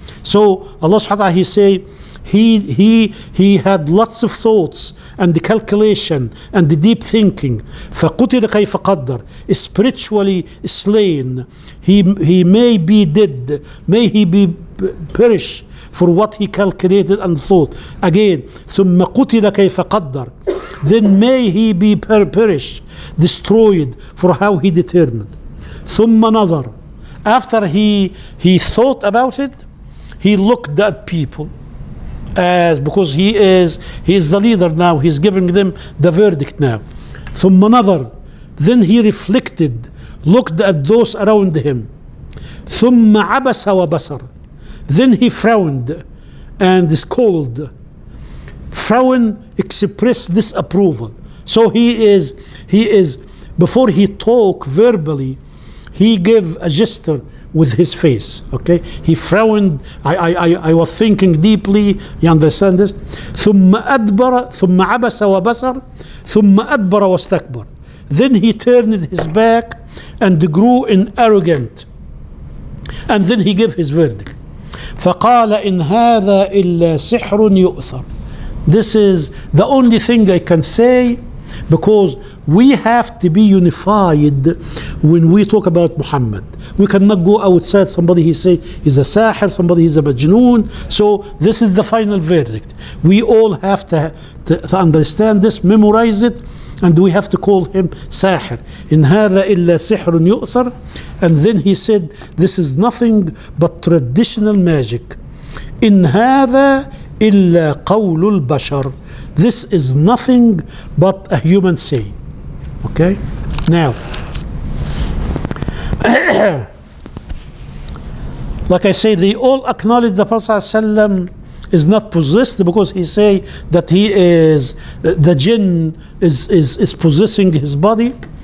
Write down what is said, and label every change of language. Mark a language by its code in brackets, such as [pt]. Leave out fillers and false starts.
[en] So Allah subhanahu wa ta'ala, he say, he had lots of thoughts and the calculation and the deep thinking. [ar] فقتل كيف قدر. [en] Spiritually slain. He may be dead, may he be perish for what he calculated and thought. Again, [ar] ثم قتل كيف قدر. [en] Then may he be perish, destroyed for how he determined. [ar] ثم نظر. [en] After he thought about it, he looked at people, as because he is the leader now, he's giving them the verdict now. [ar] ثم نظر. [en] Then he reflected, looked at those around him. [ar] ثم عبس وبصر. [en] Then he frowned and scolded. Frown expressed disapproval. So he is before he talk verbally, he gave a gesture with his face. Okay, he frowned. I was thinking deeply. You understand this? [ar] ثم أدبر ثم عبس وبصر ثم أدبر واستكبر. [en] Then he turned his back and grew in arrogant. And then he gave his verdict. [ar] فقال إن هذا إلا سحر يؤثر. [en] This is the only thing I can say, because we have to be unified when we talk about Muhammad. We cannot go outside. Somebody he say he's a sahir, somebody he's a majnoon. So this is the final verdict. We all have to understand this, memorize it, and we have to call him sahir. [ar] In هذا إلا سحر يؤثر. [en] And then he said, this is nothing but traditional magic. [ar] In هذا إلا قول البشر. [en] This is nothing but a human saying. Okay? Now, like I say, they all acknowledge the Prophet ﷺ is not possessed, because he say that he is, the jinn is possessing his body.